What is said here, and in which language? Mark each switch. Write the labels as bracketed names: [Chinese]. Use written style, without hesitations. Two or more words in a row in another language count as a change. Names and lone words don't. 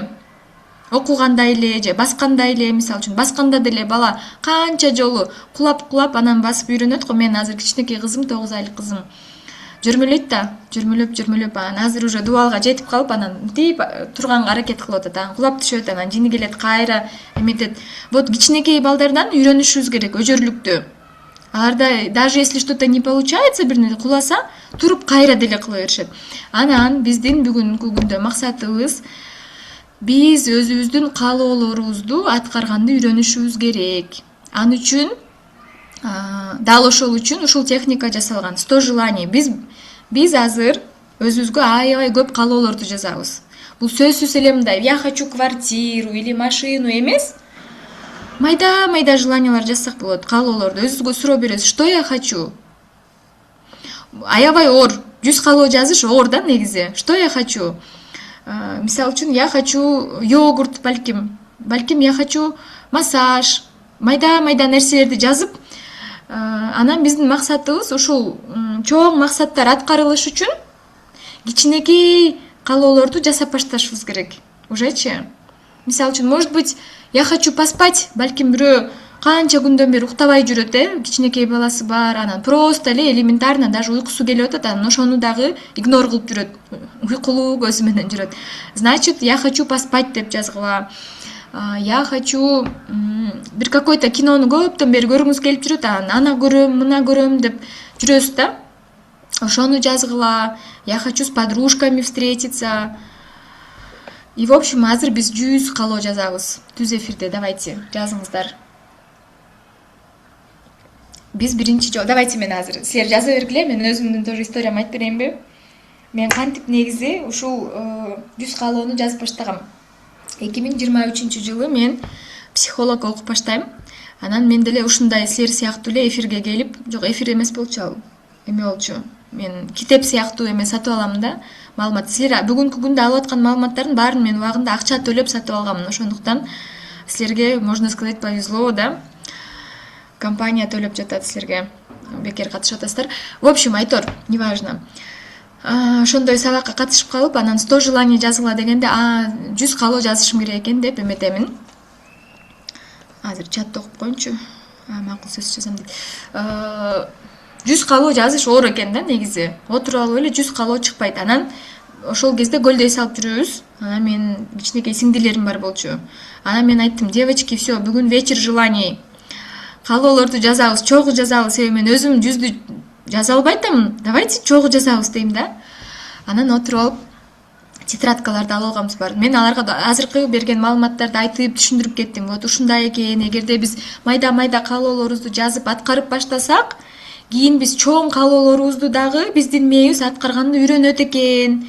[Kyrgyz] Окугандай эле же баскандай эле, мисалы үчүн басканда деле бала канча жолу кулап анан басып үйрөнөт го. Мен азыр кичинекей кызым, 9 айлык кызым жөрмөлөйт да, жөрмөлөп анан азыр уже дубалга жетип калып, анан мынтип турганга аракет кылып атат. Анан кулап түшөт, анан жини келет, кайра эметет. Вот кичинекей балдардан үйрөнүшүбүз керек өжөрлүктү. [Russian] Аларда даже если что-то не получается, [Kyrgyz] бир куласа, туруп кайра деле кыла беришет. Анан биздин бүгүнкү күндө максатыбыз биз өзүбүздүн каалоолорубузду аткарганды үйрөнүшүбүз керек. Ал үчүн, дал ошол үчүн ушул техника жасалган. [Russian] 100 желаний. [Kyrgyz] Биз азыр өзүбүзгө аябай көп каалоолорду жазабыз. Бул сөзсүз эле мындай, [Russian] я хочу квартиру или машину эмес. [Kyrgyz] Майда желаниялар жазсак болот, каалоолорду өзүбүзгө суроо беребиз. [Russian] Что я хочу? [Kyrgyz] Аябай оор. 100 каалоо жазыш оор да негизи. [Russian] Что я хочу? [Kyrgyz] Мисалы үчүн, [Russian] я хочу йогурт, балким я хочу массаж, [Kyrgyz] майда нерселерди жазып, анан биздин максатыбыз ушул чоң максаттар аткарылыш үчүн кичинекей каалоолорду жасап башташыбыз керек. Ужечи? Мисалы үчүн, [Russian] может быть, я хочу поспать, [Kyrgyz] балким бирөө канча күндөн бери уктабай жүрөт, кичинекей баласы бар, анан просто эле элементарно даже уйкусу келип атат, анан ошону дагы игнор кылып жүрөт, уйкулуу көзү менен жүрөт. [Russian] Значит, я хочу поспать [Kyrgyz] деп жазгыла. [Russian] Я хочу [Kyrgyz] бир какой-то кинону көптөн бери көргүңүз келип жүрөт, ана көрөм, мына көрөм деп жүрөсүз да. Ошону жазгыла. [Russian] Я хочу с подружками встретиться. И в общем, [Kyrgyz] азыр биз 100 каалоо жазабыз. Түз эфирде, давайте, жазыңыздар. Биз биринчи жолу, давайте мен азыр силер жаза бергиле, мен өзүмдүн тоже историямды айтып берейинби? Мен кантип негизи ушул 100 каалоону жазып баштагам. 2023 жылы мен психолог окуп баштайм. Анан мен деле ушундай силер сыяктуу эле эфирге келип, жок, эфир эмес болчу ал. Эме болчу. Мен китеп сыяктуу эме сатып алам да, маалымат. Силер бүгүнкү күндө алып аткан маалыматтардын баарын мен убагында акча төлөп сатып алгам. Ошондуктан силерге, [Russian] можно сказать, повезло, [Kyrgyz] да. Компания төлөп жатат силерге, бекер катышып атасыздар. [Russian] В общем, [Kyrgyz] айтор, неважно. Ошондой сабакка катышып калып, анан 100 желаний жазгыла дегенде, 100 каалоо жазышым керек экен деп эметемин. Азыр чатты окуп коеюнчу. Макул сөз жазам дейт. 100 каалоо жазыш оор экен да негизи. Отуруп алып эле 100 каалоо чыкпайт. Анан ошол кезде көлдөй салып жүрөбүз. Анан мен кичинекей сиңдилерим бар болчу. Анан мен айттым, [Russian] девочки, все, бүгүн вечер желаний. [Kyrgyz] Каалоолорду жазабыз, чогуу жазабыз, себеби мен өзүм 100ду жаза албай атам. Давайте чогуу жазабыз дейм да. Анан отуруп алып тетрадкаларды алып алганбыз бар. Мен аларга азыркы берген маалыматтарды айтып түшүндүрүп кеттим. Вот ушундай экен, эгерде биз майда каалоолорубузду жазып аткарып баштасак, Кийин биз чоң каалоолорубузду дагы биздин мээбиз аткарганды үйрөнөт экен.